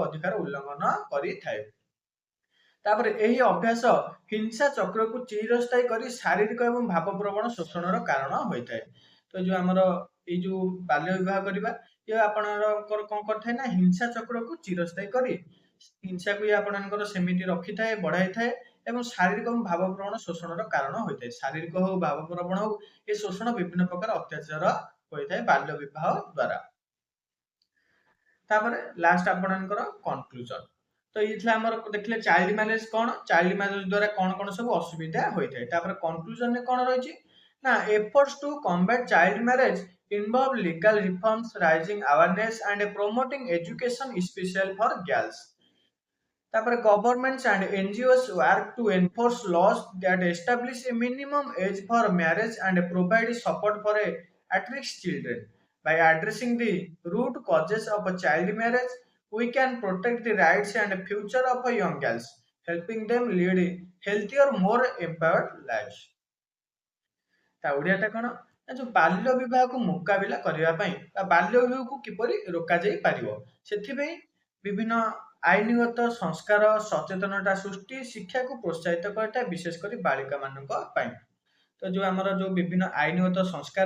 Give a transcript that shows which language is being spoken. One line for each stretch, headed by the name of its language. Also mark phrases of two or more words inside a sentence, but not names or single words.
Odia: ଅଧିକାର ଉଲ୍ଲଂଘନ କରିଥାଏ ତାପରେ ଏହି ଅଭ୍ୟାସ ହିଂସା ଚକ୍ରକୁ ଚିରସ୍ଥାୟୀ କରି ଶାରୀରିକ ଏବଂ ଭାବପ୍ରବଣ ଶୋଷଣର କାରଣ ହୋଇଥାଏ ତ ଯୋଉ ଆମର ଏଇ ଯୋଉ ବାଲ୍ୟ ବିବାହ କରିବା ଇଏ ଆପଣଙ୍କର କଣ କରିଥାଏ ନା ହିଂସା ଚକ୍ରକୁ ଚିରସ୍ଥାୟୀ କରି ହିଂସାକୁ ଇଏ ଆପଣଙ୍କର ସେମିତି ରଖିଥାଏ ବଢାଇଥାଏ ଏବଂ ଶାରୀରିକ ଏବଂ ଭାବପ୍ରବଣ ଶୋଷଣର କାରଣ ହୋଇଥାଏ ଶାରୀରିକ ହଉ ଭାବପ୍ରବଣ ହଉ ଏ ଶୋଷଣ ବିଭିନ୍ନ ପ୍ରକାର ଅତ୍ୟାଚାର ହୋଇଥାଏ ବାଲ୍ୟ ବିବାହ ଦ୍ଵାରା ତାପରେ ଲାଷ୍ଟ ଆପଣଙ୍କର କନକ୍ଲୁଜନ ତ ଇଏ ଥିଲା ଆମର ଦେଖିଲେ
English: child marriage କଣ child marriage
Odia: ଦ୍ୱାରା କଣ ସବୁ ଅସୁବିଧା ହୋଇଥାଏ ତାପରେ କନକ୍ଲୁଜନରେ କଣ ରହିଛି ନା
English: efforts to combat child marriage involve legal reforms raising awareness and promoting education especially for girls तापर governments and NGOs work to enforce laws that establish a minimum age for marriage and provide support for at-risk children. By addressing the root causes of child marriage, we can protect the rights and future of young girls, helping them lead healthier, more empowered lives.
Odia: ତା ଓଡ଼ିଆଟା କଣ ନା ଯୋଉ ବାଲ୍ୟ ବିବାହକୁ ମୁକାବିଲା କରିବା ପାଇଁ ବା ବାଲ୍ୟ ବିବାହକୁ କିପରି ରୋକାଯାଇ ପାରିବ ସେଥିପାଇଁ ବିଭିନ୍ନ ଆଇନଗତ ସଂସ୍କାର ସଚେତନତା ସୃଷ୍ଟି ଶିକ୍ଷାକୁ ପ୍ରୋତ୍ସାହିତ କରିଥାଏ ବିଶେଷ କରି ବାଳିକା ମାନଙ୍କ ପାଇଁ ତ ଯୋଉ ଆମର ଯୋଉ ବିଭିନ୍ନ ଆଇନଗତ ସଂସ୍କାର